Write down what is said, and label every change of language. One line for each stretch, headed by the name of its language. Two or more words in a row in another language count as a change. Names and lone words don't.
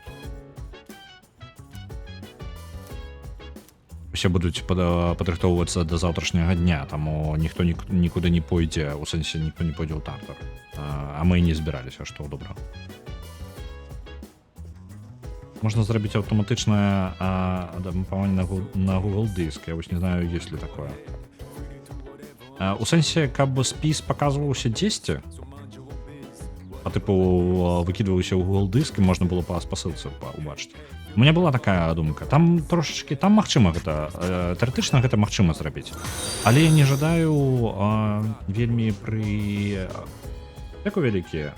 Belarusian: Усе будуць падрыхтоўвацца да заўтрашняга дня, таму ніхто нікуды не пойдзе, у сэнсе ніхто не пойдзе ў тартар. А мы і не збіраліся, што добра. Можна зрабіць аўтаматычнае дапамаганне на Google Дыск, я вось не знаю,
Russian: есть ли такое.
Belarusian: У сэнсе, каб спіс паказваўся 10, а тыпу выкідваўся ў Google Дыск, і можна было па спасылцы убачыць. У мяне была такая думка. Там трошечки, там магчыма гэта, тэарэтычна гэта магчыма зрабіць. Але я не жадаю вельмі Дзякуй вялікі.